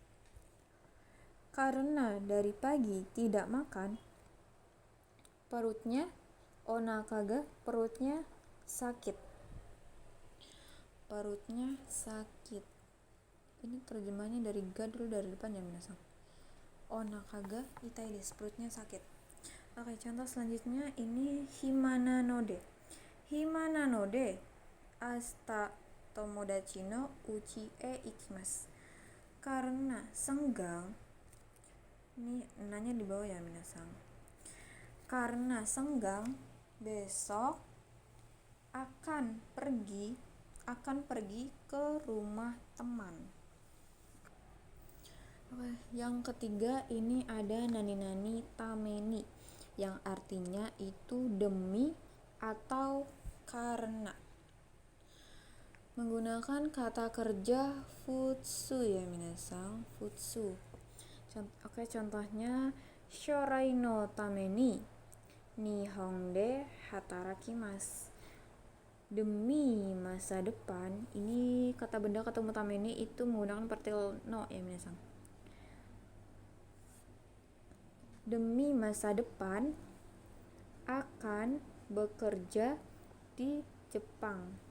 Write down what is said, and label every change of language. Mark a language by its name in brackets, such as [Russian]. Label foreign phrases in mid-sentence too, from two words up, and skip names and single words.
[Indonesian] Karena dari pagi tidak makan, perutnya onakaga, perutnya sakit. Ini terjemahnya dari ga dulu, dari depan ya minasang. [Japanese] お腹が痛いです, [Indonesian] perutnya sakit. Oke, contoh selanjutnya ini [Japanese] 暇なので明日友達の家へ行きます. [Indonesian] Karena senggang, ini nanya di bawah ya minasang. Karena senggang, besok akan pergi ke rumah teman. Oke, yang ketiga ini ada [Japanese] 何ために [Indonesian] yang artinya itu demi atau karena. Menggunakan kata kerja futsu ya minasang, futsu. Oke, contohnya [Japanese] 将来のために日本で働きます. [Indonesian] Demi masa depan, ini kata benda ketemu tameni itu menggunakan partikel no ya minasang. Demi masa depan akan bekerja di Jepang.